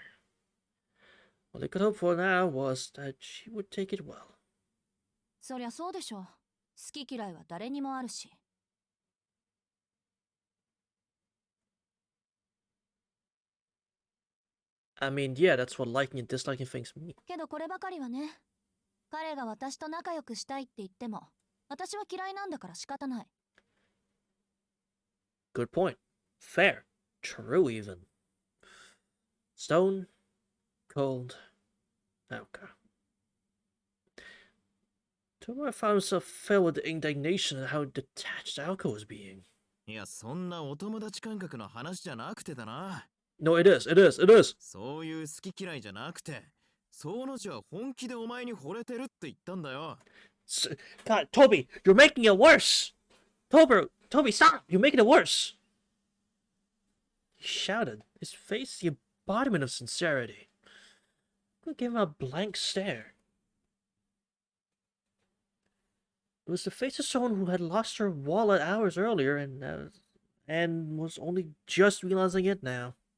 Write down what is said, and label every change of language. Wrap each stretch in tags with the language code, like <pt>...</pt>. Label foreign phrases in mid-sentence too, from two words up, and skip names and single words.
<en>All they could hope for now was that she would take it well.</en> <ja>そりゃそうでしょ。好き嫌いは誰にもあるし。</ja> <en>I mean, yeah, that's what liking and disliking things mean.</en> <ja>けどこればかりはね。彼が私と仲良くしたいって言っても、私は嫌いなんだから仕方ない。</ja> <en>Good point. Fair. True, even. Stone, cold, Naoka. Tomura found himself filled with indignation at how detached Aoko was being.</en> <ja>いや、そんなお友達感覚の話じゃなくてだな。</ja> <en>No, it is, it is, it is.</en> <ja>そういう好き嫌いじゃなくて、その字は本気でお前に惚れてるって言ったんだよ。</ja> <en>God, Toby, you're making it worse. Toby, stop! You're making it worse. He shouted, his face the embodiment of sincerity. I gave him a blank stare. It was the face of someone who had lost her wallet hours earlier and was only just realizing it now.</en>